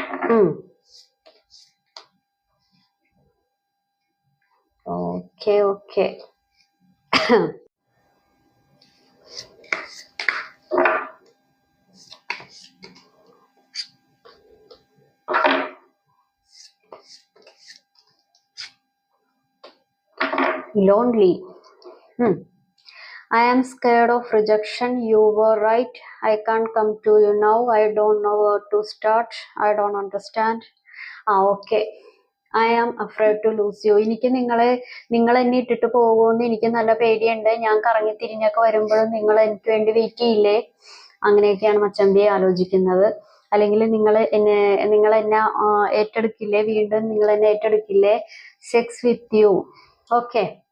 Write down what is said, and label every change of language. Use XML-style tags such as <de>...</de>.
<ml>ഉം okay okay</ml> <en>lonely. I am scared of rejection. You were right. I can't come to you now. I don't know where to start. I don't understand.</en> <ml>Okay. I am afraid to lose U. എനിക്ക് നിങ്ങൾ എന്നെ ഇട്ടിട്ട് പോകുമെന്ന് എനിക്ക് നല്ല പേടിയുണ്ട്. ഞാൻ കറങ്ങി തിരിഞ്ഞൊക്കെ വരുമ്പോഴും നിങ്ങൾ എനിക്ക് വേണ്ടി വെയിറ്റ് ചെയ്യില്ലേ? അങ്ങനെയൊക്കെയാണ് മച്ചമ്പിയെ ആലോചിക്കുന്നത്. അല്ലെങ്കിൽ നിങ്ങൾ എന്നെ ഏറ്റെടുക്കില്ലേ? വീണ്ടും നിങ്ങൾ എന്നെ ഏറ്റെടുക്കില്ലേ?</ml> <en>Sex with you.</en> <ml>ഓക്കെ.</ml>